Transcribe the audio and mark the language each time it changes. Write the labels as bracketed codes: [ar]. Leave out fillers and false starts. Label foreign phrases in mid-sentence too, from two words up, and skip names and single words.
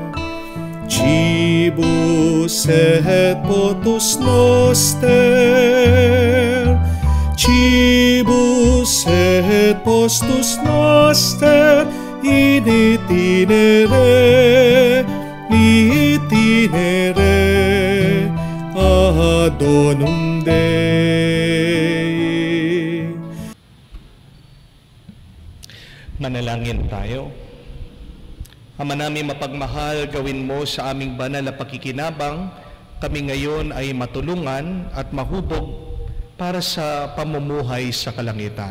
[la] Cibus et potus noster, cibus et postus noster, in itinere ad donum Dei. [tl] Manalangin tayo. Ama namin mapagmahal, gawin mo sa aming banal na pakikinabang, kami ngayon ay matulungan at mahubog para sa pamumuhay sa kalangitan.